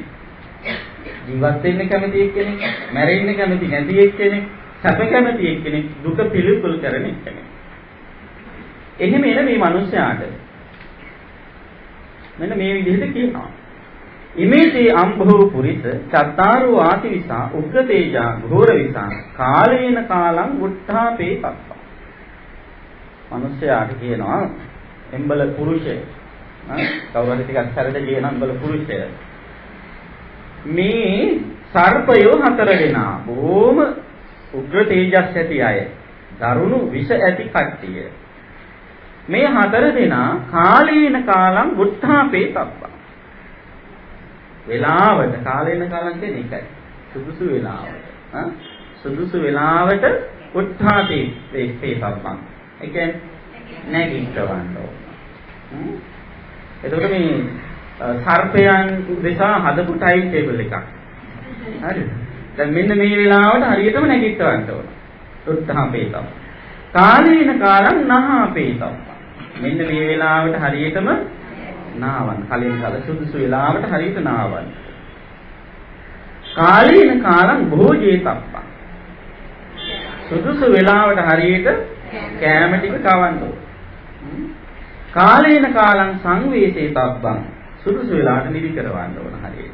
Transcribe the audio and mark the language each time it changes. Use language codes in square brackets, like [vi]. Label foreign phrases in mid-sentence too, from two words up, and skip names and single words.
[si] ජීවත් වෙන්න කැමති කෙනෙක්, මැරෙන්න කැමති නැති කෙනෙක්, සැප කැමති කෙනෙක්, දුක පිළිකුල් කරන කෙනෙක්. එහෙම එන මේ මිනිස්යාට මෙන්න මේ විදිහට කියනවා. [pi] ඉමේතේ අම්භෝ පුරිස චත්තාරෝ ආතිවිසා උග්ගතේජා ඝෝර විසා කාලේන කාලං උත්ථාපේ තත්ත. [si] මිනිස්යාට කියනවා එම්බල පුරුෂය. කවුරු හරි ටිකක් සැරද කියන එම්බල පුරුෂය. මේ සර්පයෝ 4 දෙනා බොහොම උග්‍ර තේජස් ඇති අය. දරුණු විෂ ඇති කට්ටිය. මේ 4 දෙනා [pi] කාලේන කාලං උත්ථාපේ තත්ත. [si] වෙලාවට [pi] කාලේන කාලම් [si] කියන්නේ ඒකයි. සුදුසු වෙලාවට. සුදුසු වෙලාවට [pi] උත්ථාපේ තත්ත. [si] ඒ කියන්නේ නැගිටවන්න ඕන. එතකොට මේ සර්පයන් උදෙසා හදපු ටයිම් ටේබල් එකක්. හරිද? දැන් මෙන්න මේ වෙලාවට හරියටම නැගිටවන්න ඕන. [pi] උත්ථාපේ තත්ත. කාලේන කාලං නහාපේ තත්ත. [si] මෙන්න මේ වෙලාවට හරියටම නාවන් කලින් කල සුදුසු වෙලාවට හරියට නාවන්. [pi] කාලේන කාලං භෝජේ තප්පං. [si] සුදුසු වෙලාවට හරියට කෑම ටික කවන්න ඕන. [pi] කාලේන කාලං සංවේසේ තබ්බං [si] සුදුසු වෙලාවට නිදි කරවන්න ඕන හරියට.